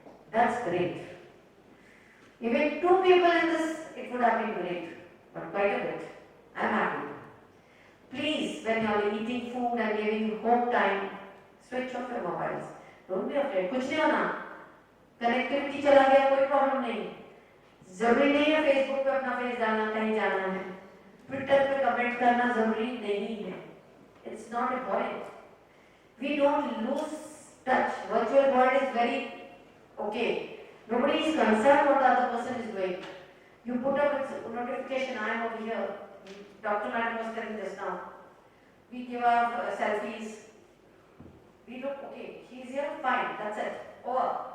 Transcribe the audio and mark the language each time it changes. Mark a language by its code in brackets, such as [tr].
[en] That's great. Even 2 people in this, it would have been great. But quite a bit. I'm happy. Please, when you are eating food and giving home time, switch off your mobiles. Don't be afraid. [hi] कुछ नहीं होना. Connectivity चला गया कोई problem नहीं. जरूरी नहीं है Facebook पे अपना फेस डालना कहीं जाना है. ट्विटर पे कमेंट करना जरूरी नहीं है. [en] It's not important. We don't lose touch. Virtual world is very okay. Nobody is concerned what the other person is doing. You put up a notification, I am over here. Dr. Madam was telling this now. We give our selfies. We look okay. He is here, fine. That's it. Over.